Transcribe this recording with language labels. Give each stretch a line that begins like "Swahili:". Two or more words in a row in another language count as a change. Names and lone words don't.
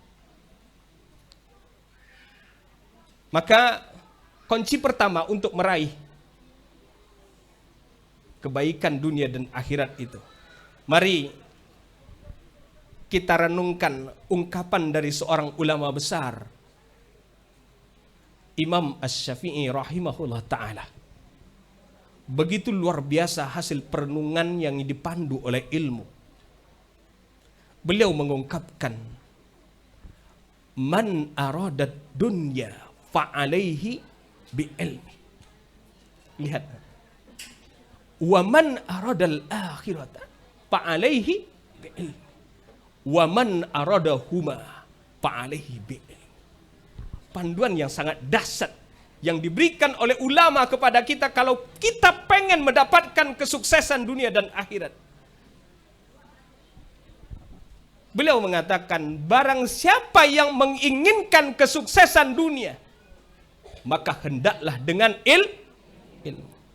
Indonesian: Maka kunci pertama untuk meraih kebaikan dunia dan akhirat itu, mari kita renungkan ungkapan dari seorang ulama besar, Imam Asy-Syafi'i
Arabic: رحمه الله تعالى.
Indonesian: Begitu luar biasa hasil perenungan yang dipandu oleh ilmu. Beliau mengungkapkan,
Arabic: من أراد الدنيا فعليه بالعلم.
Indonesian: Lihat.
Arabic: ومن أراد الآخرة فعليه بالعلم. ومن أرادهما فعليه بالعلم.
Indonesian: Panduan yang sangat dahsyat yang diberikan oleh ulama kepada kita kalau kita pengen mendapatkan kesuksesan dunia dan akhirat. Beliau mengatakan, barang siapa yang menginginkan kesuksesan dunia, maka hendaklah dengan ilmu.